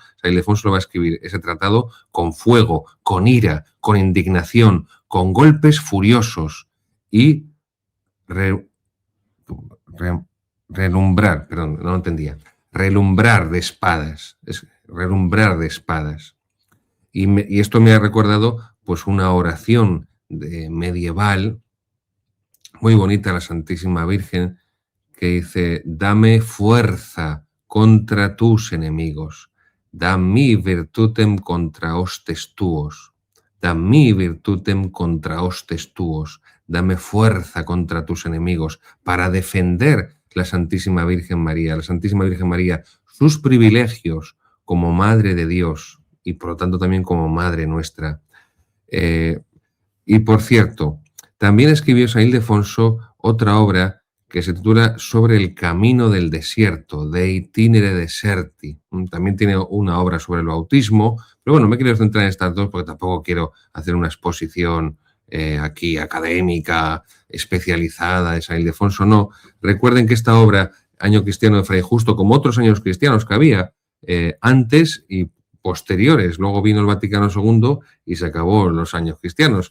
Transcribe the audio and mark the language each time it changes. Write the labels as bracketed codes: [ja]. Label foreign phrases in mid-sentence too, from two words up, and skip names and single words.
[es] San Ildefonso lo va a escribir ese tratado con fuego, con ira, con indignación, con golpes furiosos y relumbrar, perdón, no lo entendía, relumbrar de espadas, es relumbrar de espadas. Y esto me ha recordado pues una oración medieval muy bonita a la Santísima Virgen que dice: dame fuerza contra tus enemigos, [la] da mi virtutem contra hostes tuos, da mi virtutem contra hostes tuos, [es] dame fuerza contra tus enemigos para defender la Santísima Virgen María, sus privilegios como Madre de Dios y por lo tanto también como Madre nuestra. Y por cierto, también escribió San Ildefonso otra obra que se titula Sobre el camino del desierto, De itinere deserti. También tiene una obra sobre el bautismo, pero bueno, me quiero centrar en estas dos porque tampoco quiero hacer una exposición aquí académica, especializada de San Ildefonso, no. Recuerden que esta obra, Año Cristiano de Fray Justo, como otros años cristianos que había antes y posteriores, luego vino el Vaticano II y se acabó los años cristianos.